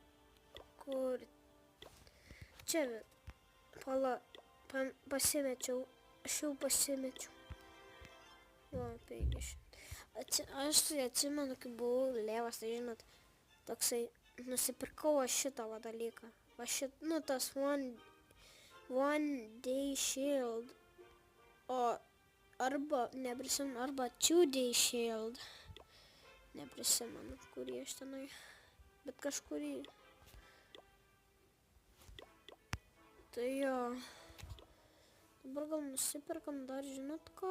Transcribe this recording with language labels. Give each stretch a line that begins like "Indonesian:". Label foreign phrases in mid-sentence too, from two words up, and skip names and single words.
Lithuanian: Kur? Čia. Pala. Pasimečiau. Aš jau pasimečiau. Va, 50. Aš tai atsimenu, kai buvau lėvas, tai žinot, toksai, nusipirkau aš šitą va dalyką. Va šit, nu tas
English: one day shield.
Lithuanian: O arba, neprisimenu, arba 2
English: day shield.
Lithuanian: Neprisimenu, kurį aš tenai. Bet kažkurį. Tai jo. Dabar gal nusipirkam dar, žinot ką?